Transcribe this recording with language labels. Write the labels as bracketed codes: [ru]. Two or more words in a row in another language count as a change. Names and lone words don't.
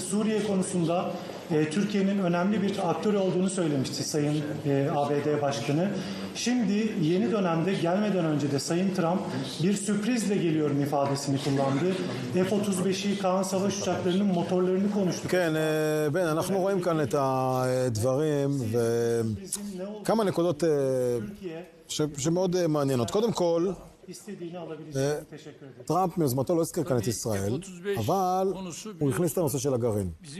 [tr] Suriye konusunda Türkiye'nin önemli bir aktör olduğunu söylemişti Sayın ABD Başkanı. Şimdi yeni dönemde gelmeden önce de Sayın Trump bir sürprizle geliyorum ifadesini kullandı. F-35'i, kaan savaş uçaklarının motorlarını konuştuk. [he] כן, בן, אנחנו רואים כאן את הדברים וכמה נקודות שמאוד מעניינות. קודם כל, טראמפ מיוזמתו לא הזכיר כאן את ישראל, אבל הוא הכניס את הנושא של הגרעין.